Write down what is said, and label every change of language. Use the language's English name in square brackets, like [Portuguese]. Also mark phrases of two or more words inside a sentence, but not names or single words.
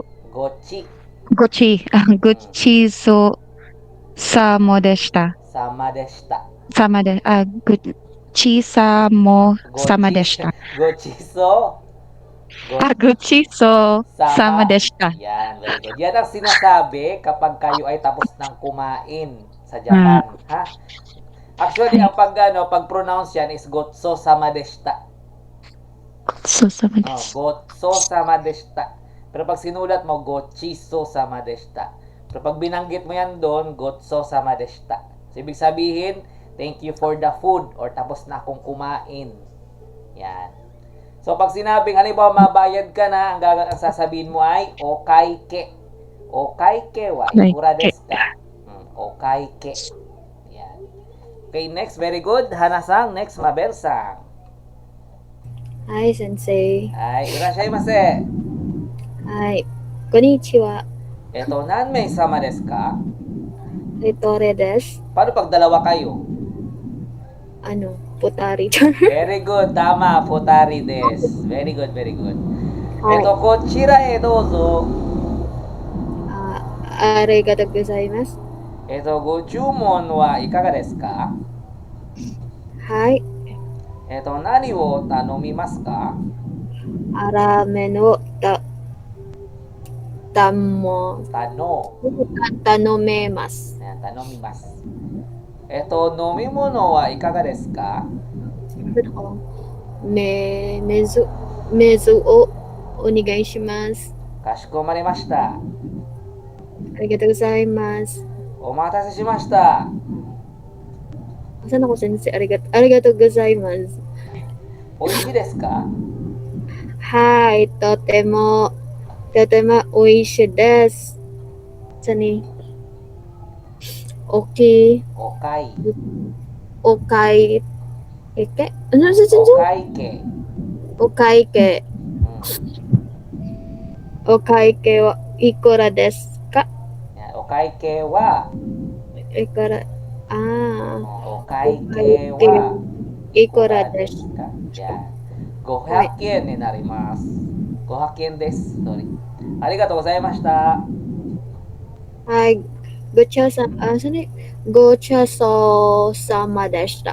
[Japanese] ごちそうさまでした。ごちさまでした。ごちそうさまでした。 [Filipino] Yan, [English] very good. [Filipino] Yan ang sinasabi kapag kayo ay tapos ng kumain sa Japan. Ha? Actually, ang pag-pronounce yan is [Japanese] ごっそさまでした. そうさまです. ごっそさまでした. [Filipino] Pero pag sinulat mo, [Japanese] ごちそうさまでした. [Filipino] Pero pag binanggit mo yan doon, [Japanese] ごっそさまでした. [Filipino] So, ibig sabihin, [English] thank you for the food or [Filipino] tapos na akong kumain. Yan. So, pag sinabing, halimbawa, mabayad ka na, ang sasabihin mo ay, [Japanese] okaike. おかいけはいくらですか？おかいけ. [Filipino] Yan. [English] Okay, next. Very good. Hana-san. Next, Mabel-san. Hi, sensei. [Japanese] あ、いらっしゃいませ. Hi. こんにちは. なんめいさまですか? りとれです. [Filipino] Paano pag dalawa kayo? [Japanese] Putari. [English] Very good. [Filipino] Tama. [Japanese] ふたりです. [English] Very good, very good. [Japanese] Hi. こちらへどうぞ. ありがとうございます. ごちゅうもんはいかがですか? Hi. なにをたのみますか? Ramenを頼めます。 Ayan, たのみます。のみものはいかがですか? 水をお願いします。かしこまりました. ありがとうございます。おまたせしました. [Filipino] Sana ko sensei, ありがとうございます。 [Japanese] おいしいですか? はい、とても美味しいです。次、大きい Okai. お会計お会計お会計はいくらですか？ Yan, おかいけは. いくらおかいけは. いくらです。 ka? Yan. 500円になります. 500円です. Sorry. ありがとうございました. はい、ごちそうさまでした。